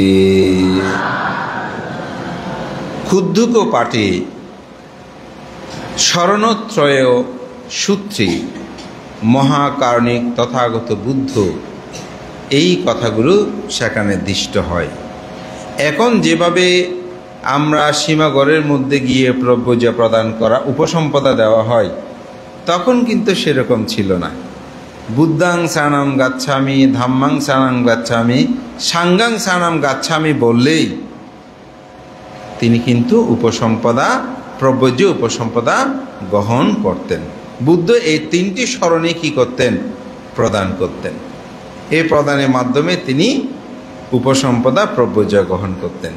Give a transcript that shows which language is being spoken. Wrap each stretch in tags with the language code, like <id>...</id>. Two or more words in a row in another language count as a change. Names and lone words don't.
<bn>ক্ষুদ্রক পাঠে শরণত্রয় সূত্রে মহাকারণিক তথাগত বুদ্ধ এই কথাগুলো সেখানে দৃষ্ট হয়। এখন যেভাবে আমরা সীমাগড়ের মধ্যে গিয়ে প্রব্রজ্য প্রদান করা, উপসম্পদা দেওয়া হয়, তখন কিন্তু সেরকম ছিল না।</bn> <pi>বুদ্ধাং শরণং গচ্ছামি, ধাম্মাং শরণং গচ্ছামি, সাংঘাং শরণং গচ্ছামি</pi> <bn>বললেই তিনি কিন্তু উপসম্পদা, প্রব্রজ্য উপসম্পদা গ্রহণ করতেন। বুদ্ধ এই 3টি স্মরণে কি করতেন? প্রদান করতেন। এই প্রদানের মাধ্যমে তিনি উপসম্পদা, প্রব্রজ্য গ্রহণ করতেন।</bn>